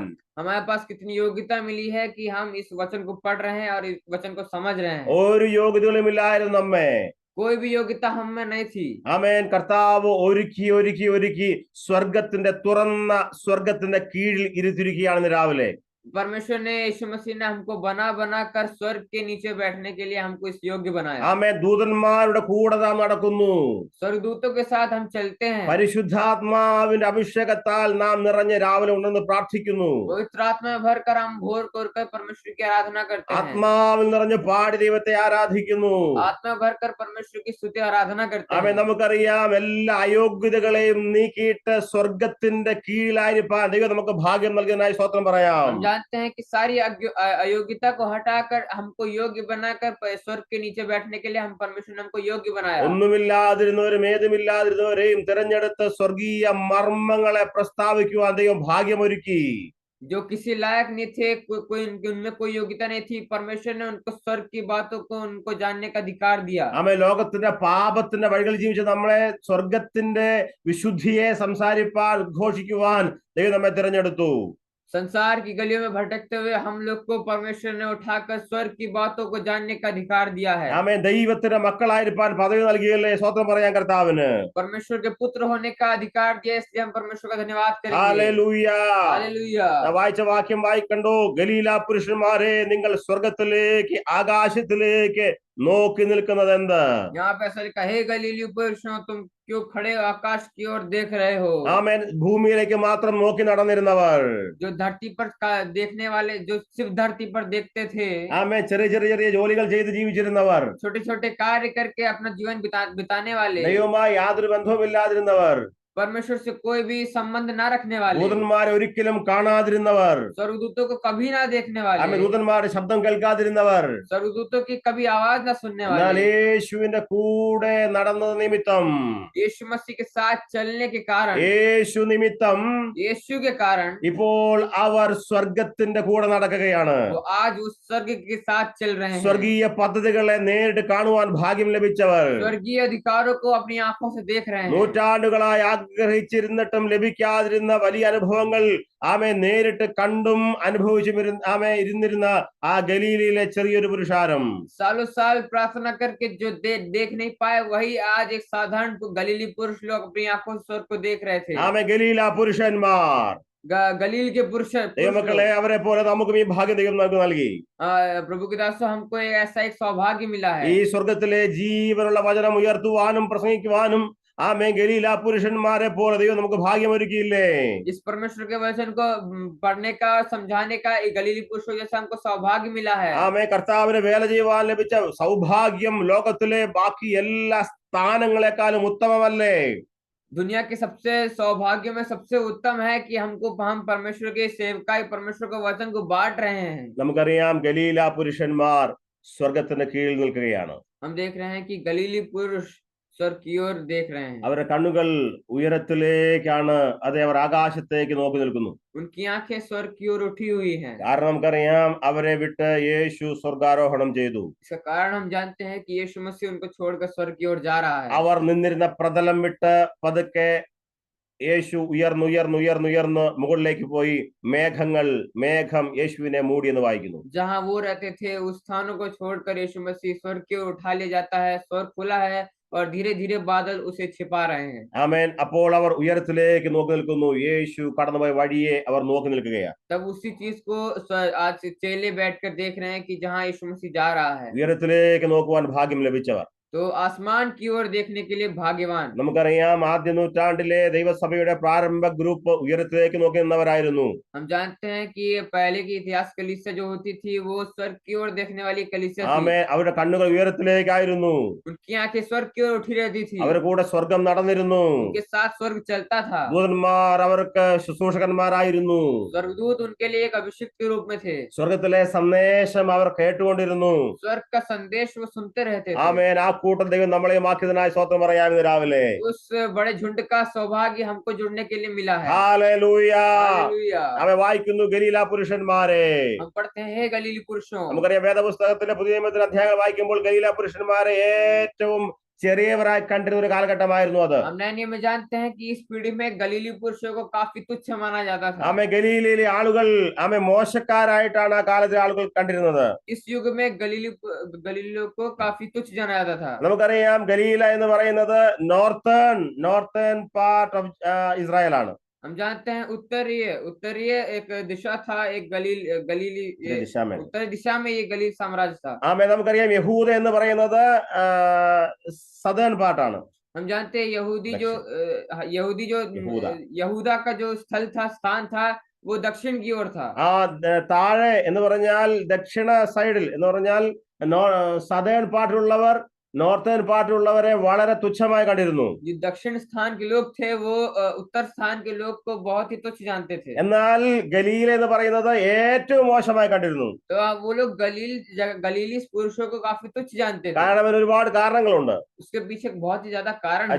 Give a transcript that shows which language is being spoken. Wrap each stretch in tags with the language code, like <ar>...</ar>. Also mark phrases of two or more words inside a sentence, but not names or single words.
<hi>हमारे पास कितनी योग्यता मिली है कि हम इस वचन को पढ़ रहे हैं और इस वचन को समझ रहे हैं.</hi> <ml>ഒരു യോഗ്യതകളും ഇല്ലായിരുന്നു നമ്മെ.</ml> <hi>कोई भी योग्यता हम में नहीं थी.</hi> <ml>ആമേൻ. കർത്താവ് ഒരുക്കി സ്വർഗത്തിന്റെ തുറന്ന സ്വർഗത്തിന്റെ കീഴിൽ ഇരുത്തിയിരിക്കുകയാണ് രാവിലെ.</ml> <hi>परमेश्वर ने, यीशु मसीह ने हमको बना कर स्वर्ग के नीचे बैठने के लिए हमको इस योग्य बनाया.</hi> <ml>ആമേൻ. ദൂതന്മാരുടെ കൂടെ നാം നടക്കുന്നു.</ml> <hi>स्वर्गदूतों के साथ हम चलते हैं.</hi> <ml>പരിശുദ്ധാത്മാവിന്റെ അഭിഷേകത്താൽ നാം നിറഞ്ഞ് രാവിലെ ഉണ്ടെന്ന് പ്രാർത്ഥിക്കുന്നു.</ml> <hi>पवित्र आत्मा में भर कर हम भोर कर परमेश्वर की आराधना करते हैं.</hi> <ml>ആത്മാവിൽ നിറഞ്ഞ് പാടി ദൈവത്തെ ആരാധിക്കുന്നു.</ml> <hi>आत्मा भर कर परमेश्वर की स्तुति आराधना करते</hi> <ml>ആമേൻ.</ml> <hi>हैं.</hi> <ml>നമുക്കറിയാം, എല്ലാ അയോഗ്യതകളെയും നീക്കിയിട്ട് സ്വർഗത്തിന്റെ കീഴിലായിരിക്കാൻ ദൈവം നമുക്ക് ഭാഗ്യം നൽകുന്നതിനായി സ്തോത്രം പറയാം.</ml> <hi>हम जानते हैं कि सारी अयोग्यता को हटाकर हमको योग्य बनाकर स्वर्ग के नीचे बैठने के लिए हम परमेश्वर ने हमको योग्य बनाया.</hi> <ml>ഒന്നുമില്ലാതിരുന്നവരും ഏതുമില്ലാതിരുന്നവരെയും തിരഞ്ഞെടുത്ത് സ്വർഗീയ മർമ്മങ്ങളെ പ്രസ്താവിക്കുവാൻ ദൈവം ഭാഗ്യമൊരുക്കി.</ml> <hi>जो किसी लायक नहीं थे, उनमें कोई योग्यता नहीं थी, परमेश्वर ने उनको स्वर्ग की बातों को उनको जानने का अधिकार दिया.</hi> <ml>ആമേൻ. ലോകത്തിന്റെ പാപത്തിന്റെ വഴികളിൽ ജീവിച്ച നമ്മളെ സ്വർഗത്തിന്റെ വിശുദ്ധിയെ സംസാരിപ്പാൻ, ഉദ്ഘോഷിക്കുവാൻ ദൈവം നമ്മെ തിരഞ്ഞെടുത്തു.</ml> <hi>संसार की गलियों में भटकते हुए हम लोग को परमेश्वर ने उठाकर स्वर्ग की बातों को जानने का अधिकार दिया है.</hi> <ml>ആമേൻ. ദൈവത്തിന്റെ മക്കളായിരിക്കാൻ പദവി നൽകിയല്ലേ? സ്തോത്രം പറയാൻ കർത്താവിന്.</ml> <hi>परमेश्वर के पुत्र होने का अधिकार दिया, इसलिए हम परमेश्वर का धन्यवाद करेंगे.</hi> <ml>ഹല്ലേലൂയ.</ml> <hi>हालेलुया.</hi> <ml>വായിച്ച വാക്യം വായിക്കണ്ടോ? ഗലീല പുരുഷന്മാരെ, നിങ്ങൾ സ്വർഗത്തിലേക്ക്, ആകാശത്തിലേക്ക് നോക്കി നിൽക്കുന്നത് എന്ത്?</ml> <hi>यहाँ पे ऐसा लिखा, हे गलीली पुरुषों, तुम क्यों खड़े आकाश की ओर देख रहे हो?</hi> <ml>ആമേൻ. ഭൂമിയിലേക്ക് മാത്രം നോക്കി നടന്നിരുന്നവർ,</ml> <hi>जो धरती पर देखने वाले, जो सिर्फ धरती पर देखते थे,</hi> <ml>ആമേൻ, ചെറിയ ജോലികൾ ചെയ്ത് ജീവിച്ചിരുന്നവർ,</ml> <hi>छोटे छोटे कार्य करके अपना जीवन बिताने वाले,</hi> <ml>ദൈവവുമായി യാതൊരു ബന്ധവുമില്ലാതിരുന്നവർ,</ml> <hi>परमेश्वर से कोई भी संबंध ना रखने वाले,</hi> <ml>ദൂതന്മാരെ ഒരിക്കലും കാണാതിരുന്നവർ,</ml> <hi>स्वर्गदूतों को कभी ना देखने वाले,</hi> <ml>ആമേൻ, ദൂതന്മാരുടെ ശബ്ദം കേൾക്കാതിരുന്നവർ,</ml> <hi>स्वर्गदूतों की कभी आवाज ना सुनने</hi> <ml>എന്നാൽ</ml> <hi>वाले,</hi> <ml>യേശുവിന്റെ കൂടെ നടന്നത് നിമിത്തം,</ml> <hi>यीशु मसीह के साथ चलने के कारण,</hi> <ml>യേശു നിമിത്തം</ml> <hi>यीशु के कारण</hi> <ml>ഇപ്പോൾ അവർ സ്വർഗത്തിന്റെ കൂടെ നടക്കുകയാണ്.</ml> <hi>वो आज उस स्वर्ग के साथ चल रहे हैं।</hi> <ml>സ്വർഗീയ പദ്ധതികളെ നേരിട്ട് കാണുവാൻ ഭാഗ്യം ലഭിച്ചവർ,</ml> <hi>स्वर्गीय अधिकारों को अपनी आंखों से देख रहे हैं।</hi> <ml>നൂറ്റാണ്ടുകളായി ആഗ്രഹിച്ചിരുന്നിട്ടും ലഭിക്കാതിരുന്ന വലിയ അനുഭവങ്ങൾ നേരിട്ട് കണ്ടും അനുഭവിച്ചും ഇരുന്നിരുന്ന ആ ഗലീലയിലെ ചെറിയൊരു പുരുഷാരം,</ml> <hi>सालों साल प्रार्थना करके जो देख नहीं पाए, वही आज एक साधारण गलीली पुरुष लोग अपनी आंखों से स्वर्ग को देख रहे थे।</hi> <ml>ഗലീല പുരുഷന്മാർ,</ml> <hi>गलील के पुरुष</hi> <ml>ദൈവമക്കളെ, അവരെ പോലെ നമുക്കും ഈ ഭാഗ്യം ദൈവം നമുക്ക് നൽകി.</ml> <hi>प्रभु के दासों, हमको ऐसा एक सौभाग्य मिला है।</hi> <ml>ഈ സ്വർഗത്തിലെ ജീവനുള്ള വചനം ഉയർത്തുവാനും പ്രസംഗിക്കുവാനും ഗലീല പുരുഷന്മാരെ പോലെ ദൈവം നമുക്ക് ഭാഗ്യം ഒരുക്കിയില്ലേ?</ml> <hi>इस परमेश्वर के वचन को पढ़ने का, समझाने का एक गलीली पुरुषों जैसा हमको सौभाग्य मिला है।</hi> <ml>കർത്താവിന് വേല ചെയ്യുവാൻ ലഭിച്ച സൗഭാഗ്യം ലോകത്തിലെ ബാക്കി എല്ലാ സ്ഥാനങ്ങളെക്കാളും ഉത്തമമല്ലേ?</ml> <hi>दुनिया के सबसे सौभाग्य में सबसे उत्तम है कि हम परमेश्वर के सेवकाई, परमेश्वर के वचन को बांट रहे हैं।</hi> <ml>നമുക്കറിയാം ഗലീല പുരുഷന്മാർ സ്വർഗത്തിന് കീഴിൽ നിൽക്കുകയാണ്.</ml> <hi>हम देख रहे हैं कि गलीली पुरुष स्वर्ग की ओर देख रहे हैं।</hi> <ml>അവരുടെ കണ്ണുകൾ ഉയരത്തിലേക്കാണ്, അതെ, അവർ ആകാശത്തേക്ക് നോക്കി നിൽക്കുന്നു.</ml> <hi>उनकी आंखें स्वर्ग की ओर उठी हुई हैं।</hi> <ml>കാരണം നമുക്കറിയാം അവരെ വിട്ട് യേശു സ്വർഗാരോഹണം ചെയ്തു.</ml> <hi>इसका कारण हम जानते हैं कि यीशु मसीह उनको छोड़कर स्वर्ग की ओर जा रहा है।</hi> <ml>അവർ നിന്നിരുന്ന പ്രതലം വിട്ട് പതുക്കെ യേശു ഉയർന്നുയർന്ന് മുകളിലേക്ക് പോയി മേഘം യേശുവിനെ മൂടി എന്ന് വായിക്കുന്നു.</ml> <hi>जहां वो रहते थे उस स्थानों को छोड़कर यीशु मसीह स्वर्ग की ओर उठा लिया जाता है। स्वर्ग खुला है और धीरे धीरे बादल उसे छिपा रहे हैं।</hi> <ml>ആമേൻ. അപ്പോൾ അവർ ഉയരത്തിലേക്ക് നോക്കി നിൽക്കുന്നു. യേശു കടന്നുപോയ വഴിയെ അവർ നോക്കി നിൽക്കുകയാണ്.</ml> <hi>तब उसी चीज को आज चेले बैठकर देख रहे हैं कि जहां यीशु मसीह जा रहा है।</hi> <ml>ഉയരത്തിലേക്ക് നോക്കുവാൻ ഭാഗ്യം ലഭിച്ചവർ,</ml> <hi>तो आसमान की ओर देखने के लिए भाग्यवान।</hi> <ml>നമുക്കറിയാം ആദ്യ നൂറ്റാണ്ടിലെ ദൈവസഭയുടെ പ്രാരംഭ ഗ്രൂപ്പ് ഉയരത്തിലേക്ക് നോക്കി നിന്നവരായിരുന്നു.</ml> <hi>हम जानते हैं कि पहले की इतिहास कलीसिया जो होती थी वो स्वर्ग की ओर देखने वाली कलीसिया थी।</hi> <ml>ആമേൻ. അവരുടെ കണ്ണുകൾ ഉയരത്തിലേക്കായിരുന്നു.</ml> <hi>उनकी आंखें स्वर्ग की ओर उठी रहती थी।</hi> <ml>അവരുടെ കൂടെ സ്വർഗം നടന്നിരുന്നു.</ml> <hi>उनके साथ स्वर्ग चलता था।</hi> <ml>ദൂതന്മാർ അവർക്ക് ശുശ്രൂഷകന്മാരായിരുന്നു.</ml> <hi>स्वर्गदूत उनके लिए एक अभिषेक के रूप में थे।</hi> <ml>സ്വർഗത്തിലെ സന്ദേശം അവർ കേട്ടുകൊണ്ടിരുന്നു.</ml> <hi>स्वर्ग का संदेश वो सुनते रहते थे।</hi> <ml>ആമേൻ. ആ കൂട്ടം ദൈവം നമ്മളെയും ആക്കിയതിനായി സ്തോത്രം പറയാമെന്ന് രാവിലെ.</ml> <hi>उस बड़े झुंड का सौभाग्य हमको जुड़ने के लिए मिला है।</hi> <ml>ഹല്ലേലൂയ.</ml> <hi>हालेलुया।</hi> <ml>അവൻ വായിക്കുന്നു ഗലീല പുരുഷന്മാരെ.</ml> <hi>हम पढ़ते हैं गलीली पुरुषों।</hi> <ml>നമുക്കറിയാം വേദപുസ്തകത്തിലെ പുതിയ നിയമത്തിലെ അധ്യായങ്ങൾ വായിക്കുമ്പോൾ ഗലീല പുരുഷന്മാരെ ഏറ്റവും ചെറിയവരായി കണ്ടിരുന്ന ഒരു കാലഘട്ടമായിരുന്നു അത്.</ml> <hi>हम नए नियम में जानते हैं कि इस पीढ़ी में गलीली पुरुषों को काफी तुच्छ माना जाता था।</hi> <ml>ഗലീലയിലെ ആളുകൾ മോശക്കാരായിട്ടാണ് ആ കാലത്തെ ആളുകൾ കണ്ടിരുന്നത്.</ml> <hi>इस युग में गलीलियों को काफी तुच्छ जाना जाता था।</hi> <ml>നമുക്കറിയാം ഗലീല എന്ന് പറയുന്നത്</ml> <en>northern part of Israel</en> <ml>ആണ്.</ml> <hi>हम जानते हैं उत्तरीय एक दिशा था, एक गलीली उत्तरी दिशा में ये गलील साम्राज्य था।</hi> <ml>നമുക്കറിയാം യഹൂദ എന്ന് പറയുന്നത്</ml> <en>southern part.</en> <hi>हम जानते हैं यहूदी जो यहूदा का जो स्थान था वो दक्षिण की ओर था।</hi> <ml>താഴെ എന്ന് പറഞ്ഞാൽ ദക്ഷിണ സൈഡിൽ എന്ന് പറഞ്ഞാൽ</ml> <en>southern part northern part</en> <ml>വളരെ തുച്ഛമായി കണ്ടിരുന്നു.</ml> <hi>जो दक्षिण स्थान के लोग थे वो उत्तर स्थान के लोग को बहुत ही तुच्छ जानते थे।</hi> <ml>എന്നാൽ ഗലീല എന്ന് പറയുന്നത് ഏറ്റവും മോശമായി കണ്ടിരുന്നു.</ml> <hi>तो वो लोग गलीली पुरुषों को काफी तुच्छ जानते थे।</hi> <ml>കാരണം അതിന് ഒരുപാട് കാരണങ്ങളുണ്ട്.</ml> <hi>उसके पीछे बहुत ही ज्यादा कारण है।</hi>